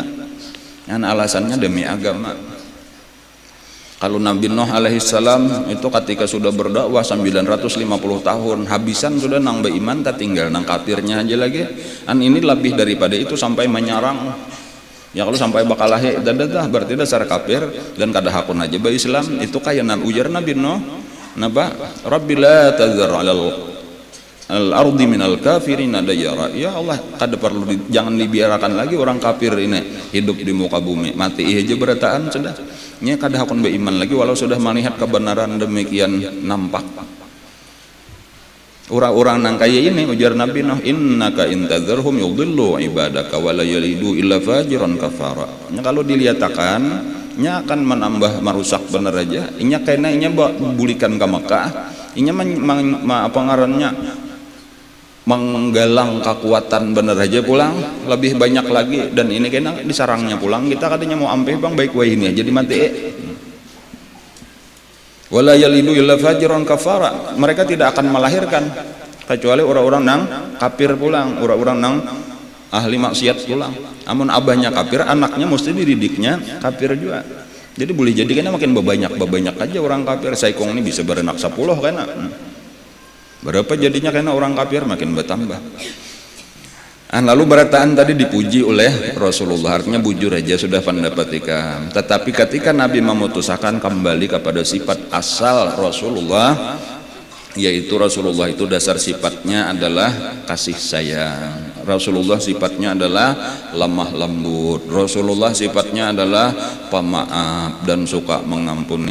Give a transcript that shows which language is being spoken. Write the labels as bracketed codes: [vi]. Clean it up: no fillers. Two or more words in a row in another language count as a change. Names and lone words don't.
[id] Dan alasannya demi agama. Kalau Nabi Nuh alaihissalam itu ketika sudah berdakwah 950 tahun, [bjn] habisan sudah nang beriman, tak tinggal nang kafirnya aja lagi. [id] Dan ini lebih daripada itu sampai menyerang. [bjn] Ya kalau sampai bakal lahir dadah berarti dasar kafir dan kada hakun aja ba Islam. Itu kayak nan ujar Nabi Nuh, napa? [ar] رب لا تذر على الأرض من الكافرين ديارا. يا الله, [bjn] kada perlu [id] jangan dibiarkan lagi orang kafir ini hidup di muka bumi, [bjn] mati aja berataan sudah. Nya kada hakun beriman lagi walau sudah melihat kebenaran demikian nampak. Orang-orang nang kaya ini ujar Nabi Nuh, [ar] إنك إن تذرهم يضلوا عبادك ولا يلدوا إلا فاجرا كفارا. [bjn] Nya kalau dilihatkan nya akan menambah merusak bener aja. Inya kena inya bulikan ke Mekah. Inya apa ngarannya menggalang kekuatan bener aja pulang lebih banyak lagi, dan ini kena disarangnya pulang kita katanya mau ampeh bang baik wah ini jadi mati [ar] ولا يلدوا إلا فاجرا كفارا. [id] Mereka tidak akan melahirkan kecuali orang-orang nang kafir pulang, orang-orang nang ahli maksiat pulang. [bjn] Amun abahnya kafir, anaknya mesti dididiknya kafir juga. Jadi boleh jadi kena makin bebanyak aja orang kafir. Saikong ini bisa berenak 10 kena. Berapa jadinya karena orang kafir makin bertambah. Lalu berataan tadi dipuji oleh Rasulullah, artinya bujur aja sudah pendapatika. [id] Tetapi ketika Nabi memutuskan kembali kepada sifat asal Rasulullah, yaitu Rasulullah itu dasar sifatnya adalah kasih sayang. Rasulullah sifatnya adalah lemah lembut. Rasulullah sifatnya adalah pemaaf dan suka mengampuni.